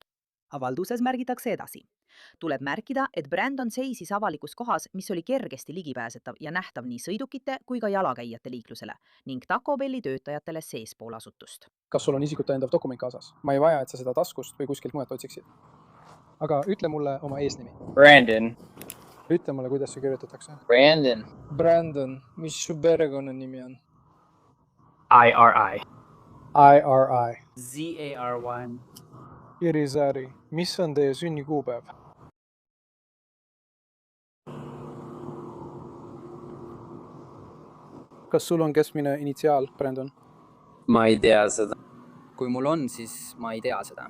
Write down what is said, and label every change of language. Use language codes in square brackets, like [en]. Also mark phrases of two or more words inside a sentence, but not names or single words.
[et] Avalduses märgitakse edasi. Tuleb märkida, et Brandon seisis avalikus kohas, mis oli kergesti ligipääsetav ja nähtav nii sõidukite kui ka jalakäijate liiklusele ning Taco Belli töötajatele seespool asutust. Kas sul on isikut tõendav dokument kaasas? Ma ei vaja, et sa seda taskust või kuskilt mujalt otsiksid. Aga ütle mulle oma eesnimi. Brandon. Ütle mulle, kuidas see kirjutatakse. Brandon. Brandon, mis su perekonna nimi on? I-R-I. I-R-I. Z-A-R-Y. Irizarry, mis on teie sünnikuupäev? Kas sul on keskmine initsiaal, Brandon? Ma ei tea seda. Kui mul on, siis ma ei tea seda.